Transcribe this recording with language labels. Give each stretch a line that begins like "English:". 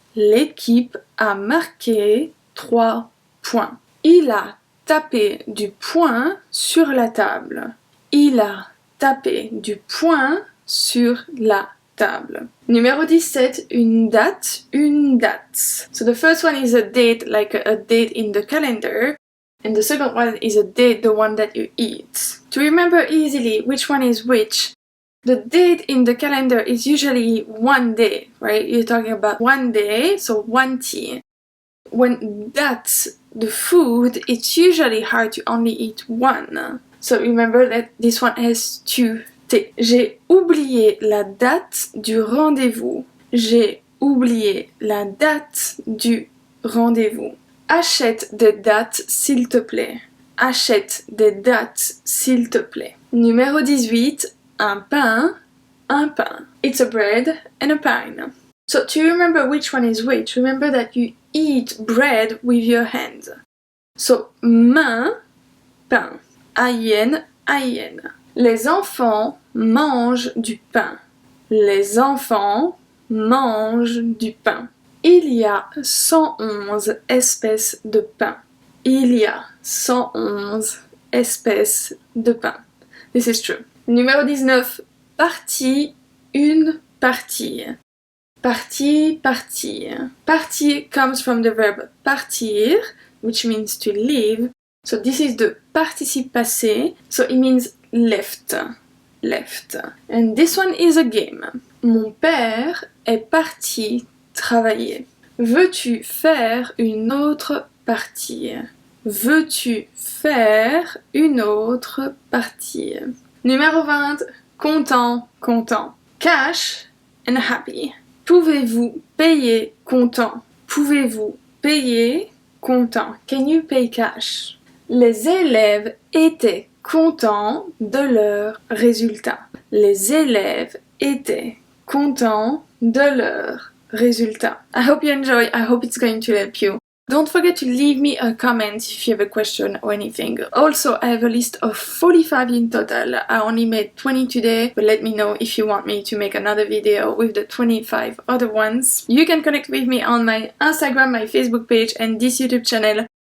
French: L'équipe a marqué 3 points. Il a tapé du poing sur la table. Il a tapé du poing sur la table. Numéro 17, une date, une date.
English: So the first one is a date, like a date in the calendar. And the second one is a date, the one that you eat. To remember easily which one is which, the date in the calendar is usually one day, right? You're talking about one day, so one tea. When that's the food, it's usually hard to only eat one. So remember that this one has 2 T.
French: J'ai oublié la date du rendez-vous. J'ai oublié la date du rendez-vous. Achète des dates, s'il te plaît. Achète des dates, s'il te plaît. Numéro 18, un pain, un pain.
English: It's a bread and a pine. So to remember which one is which, remember that you eat bread with your hands.
French: So, main, pain. Aïen, aïen. Les enfants mangent du pain. Les enfants mangent du pain. Il y a 111 espèces de pain. Il y a 111 espèces de pain.
English: This is true.
French: Numéro 19. Partie, une partie. Partie, partie.
English: Partie comes from the verb partir, which means to leave. So this is the participe passé, so it means left. Left. And this one is a game.
French: Mon père est parti travailler. Veux-tu faire une autre partie? Veux-tu faire une autre partie? Numéro 20. Content, content.
English: Cash and happy.
French: Pouvez-vous payer comptant? Pouvez-vous payer comptant?
English: Can you pay cash?
French: Les élèves étaient contents de leurs résultats. Les élèves étaient contents de leurs résultats.
English: I hope you enjoy. I hope it's going to help you. Don't forget to leave me a comment if you have a question or anything. Also, I have a list of 45 in total. I only made 20 today, but let me know if you want me to make another video with the 25 other ones. You can connect with me on my Instagram, my Facebook page, and this YouTube channel.